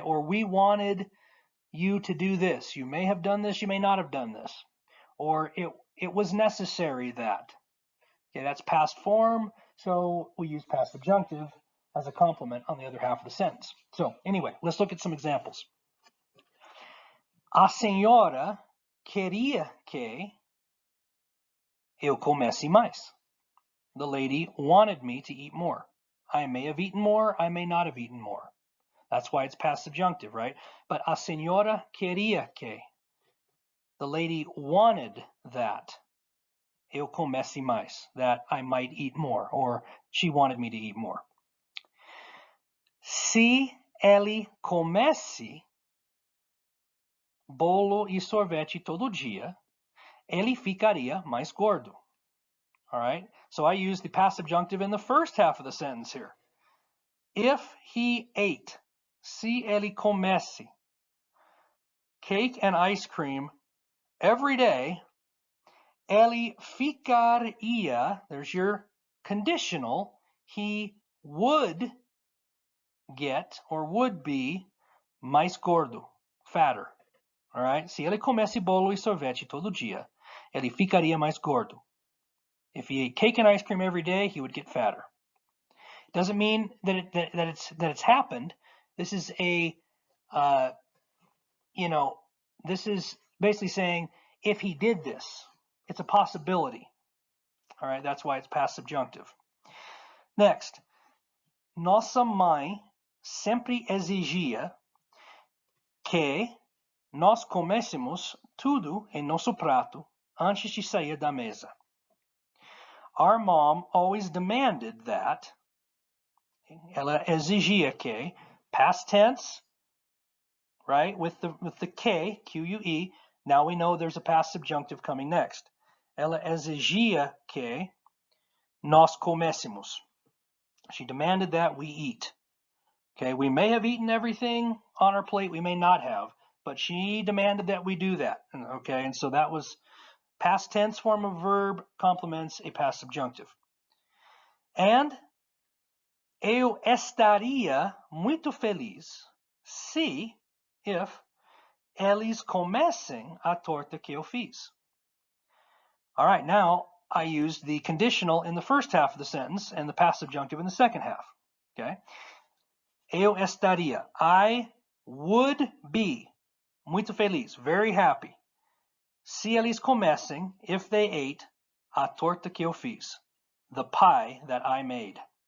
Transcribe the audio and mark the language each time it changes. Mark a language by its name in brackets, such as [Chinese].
[English] Or we wanted you to do this. You may have done this, you may not have done this. Or it was necessary that. Okay, that's past form, so we use past subjunctive as a complement on the other half of the sentence. So anyway, let's look at some examples. [Portuguese] A senhora queria que eu comesse mais. [English] The lady wanted me to eat more. I may have eaten more, I may not have eaten more. That's why it's past subjunctive, right? [Portuguese] But a senhora queria que. [English] The lady wanted that [Portuguese] eu comesse mais, [English] that I might eat more, or she wanted me to eat more. [Portuguese] Se ele comesse bolo e sorvete todo dia, ele ficaria mais gordo. [English] All right, so I use the past subjunctive in the first half of the sentence here. If he ate, [Portuguese] se ele comesse, [English] cake and ice cream every day, [Portuguese] ele ficaria, [English] there's your conditional, he would get or would be [Portuguese] mais gordo, [English] fatter. All right, [Portuguese] se ele comesse bolo e sorvete todo dia, ele ficaria mais gordo. [English] If he ate cake and ice cream every day, he would get fatter. It doesn't mean that it's happened. This is this is basically saying if he did this, it's a possibility. All right, that's why it's past subjunctive. [Portuguese] Next, nossa mãe sempre exigia que nós comêssemos tudo em nosso prato antes de sair da mesa. [English] Our mom always demanded that, [Portuguese] ela exigia que, [English] past tense, right, with the que, Q-U-E, now we know there's a past subjunctive coming next. [Portuguese] Ela exigia que nós comêssemos. [English] She demanded that we eat. Okay, we may have eaten everything on our plate, we may not have, but she demanded that we do that. Okay, and so that was past tense form of verb complements a past subjunctive. [Portuguese] And eu estaria muito feliz se, if, eles comessem a torta que eu fiz. [English] All right, now I used the conditional in the first half of the sentence and the past subjunctive in the second half. Okay, [Portuguese] eu estaria, [English] I would be [Portuguese] muito feliz, [English] very happy. [Portuguese] Se eles comessem, [English] if they ate, [Portuguese] a torta que eu fiz, [English] the pie that I made.